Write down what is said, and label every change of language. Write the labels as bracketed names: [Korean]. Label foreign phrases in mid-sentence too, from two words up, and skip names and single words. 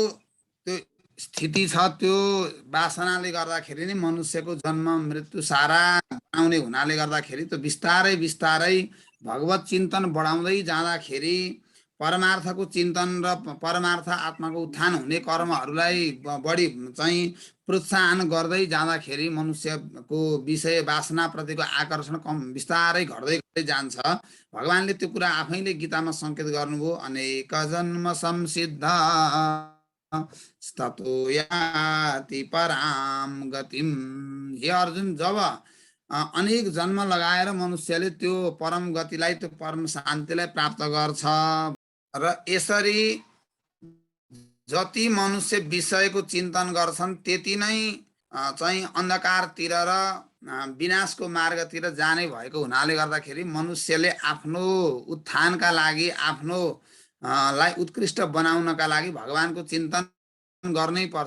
[Nepali] त्यो स्थिति छ, त्यो वासनाले गर्दाखेरि नै मनुष्यको जन्म मृत्यु सारा बनाउने हुनाले गर्दाखेरि त्यो बिस्तारै बिस्तारै भगवत चिन्तन बढाउँदै जाँदाखेरि परमार्थको चिन्तन र परमार्थ आत्माको उत्थान हुने कर्महरूलाई बढी चाहिँ प्रोत्साहन गर्दै जाँदाखेरि मनुष्यको विषय वासना प्रतिको आकर्षण कम बिस्तारै घट्दै घट्दै जान्छ। भगवानले त्यो कुरा आफैले गीतामा संकेत गर्नुभयो, [Sanskrit] अनेक जन्म संसिद्ध ततो याति पराम गतिम। [Nepali] हे अर्जुन, जब अनेक जन्म लगाएर मनुष्यले त्यो परम गतिलाई, त्यो परम शान्तिलाई प्राप्त गर्छ र यसरी जति मनुष्य विषयको चिन्तन गर्छन् त्यति नै चाहिँ अन्धकारतिर र विनाशको मार्गतिर जाने भएको हुनाले गर्दाखेरि मनुष्यले आफ्नो उत्थानका लागि, आफ्नो लाई उत्कृष्ट बनाउनका लागि भगवानको चिन्तन गर्नै पर्छ।